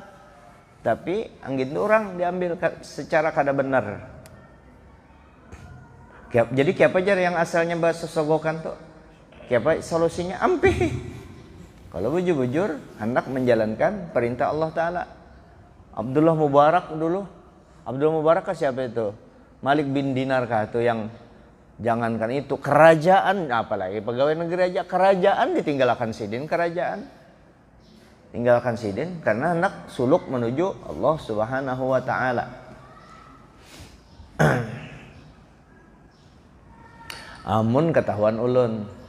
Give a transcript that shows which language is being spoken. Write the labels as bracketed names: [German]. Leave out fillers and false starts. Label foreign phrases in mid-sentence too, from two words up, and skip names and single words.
[Banjar] Tapi anggit orang diambil secara kada benar. Jadi kiapa jar yang asalnya bahasa sogokan tuh? Kiapa solusinya? Ampih. Kalau bujur-bujur hendak menjalankan perintah Allah Ta'ala. Abdullah Mubarak dulu. Abdullah Mubarak siapa itu? Malik bin Dinar kah itu yang jangankan itu kerajaan, apalagi pegawai negeri aja kerajaan ditinggalkan sidin kerajaan. Tinggalkan sidin karena hendak suluk menuju Allah [Arabic] سبحانه وتعالى. [Banjar] Amun ketahuan ulun.